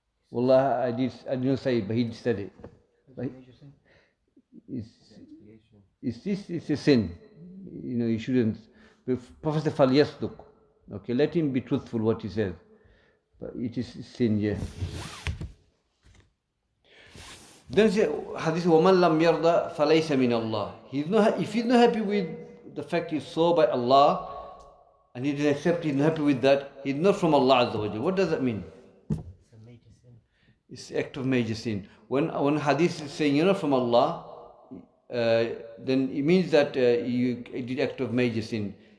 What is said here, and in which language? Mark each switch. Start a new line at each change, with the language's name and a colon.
English: Wallahi, I did not say it, but he said it. It's a sin. You shouldn't. Prophet said, "Falyasduq." Okay, let him be truthful what he says. But it is sin, yeah. Then say, Hadith,
Arabic: وَمَنْ لَمْ يَرْضَ فَلَيْسَ مِنَ اللَّهِ.
English: If he's not happy with the fact he's saw by Allah, and he didn't accept, he's not happy with that, he's not from Allah Azza wa Jalla. What does that mean? It's a major sin. It's an act of major sin. When Hadith is saying you're not from Allah, then it means that you did act of major sin.